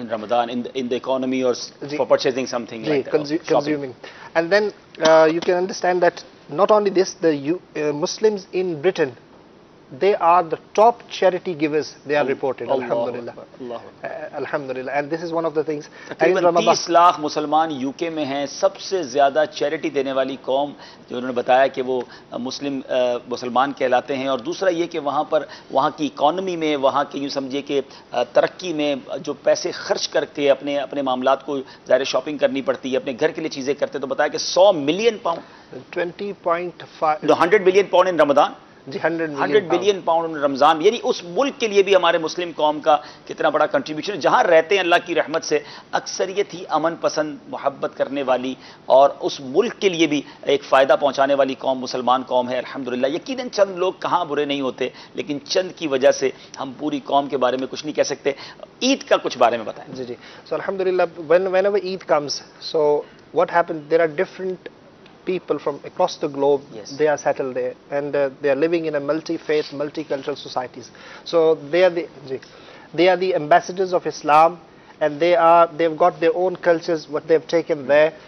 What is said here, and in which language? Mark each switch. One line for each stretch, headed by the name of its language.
English: In Ramadan, in the economy, or for purchasing something like consuming. And then you can understand that not only this, the Muslims in Britain they are the top charity givers, they are reported. Alhamdulillah. Alhamdulillah. And this is one of the things.
Urdu: تقریباً 30 لاکھ مسلمان you کے میں ہیں. سب سے زیادہ charity دینے والی قوم جو انہوں نے بتایا کہ وہ مسلمان کہلاتے ہیں. اور دوسرا یہ کہ وہاں پر وہاں کی اکانومی میں, وہاں کی یوں سمجھے کہ ترقی میں جو پیسے خرچ کر کے اپنے معاملات کو ظاہر شاپنگ کرنی پڑتی ہے, اپنے گھر کے لیے چیزیں کرتے, تو بتایا کہ 100 ملین پاؤنڈ 100 بلین پاؤنڈ ان رمضان, 100 بلین پاؤنڈ رمضان, یعنی اس ملک کے لیے بھی ہمارے مسلم قوم کا کتنا بڑا کنٹریبیوشن ہے. جہاں رہتے ہیں اللہ کی رحمت سے اکثریت ہی امن پسند, محبت کرنے والی اور اس ملک کے لیے بھی ایک فائدہ پہنچانے والی قوم مسلمان قوم ہے الحمدللہ. یقیناً چند لوگ کہاں برے نہیں ہوتے, لیکن چند کی وجہ سے ہم پوری قوم کے بارے میں کچھ نہیں کہہ سکتے. عید کا کچھ بارے میں بتائیں. جی.
English: So alhamdulillah, whenever Eid comes, so what happens, there are different people from across the globe. Yes. They are settled there, and they are living in a multi-faith, multicultural societies. So they are the ambassadors of Islam, and they've got their own cultures, what they've taken there.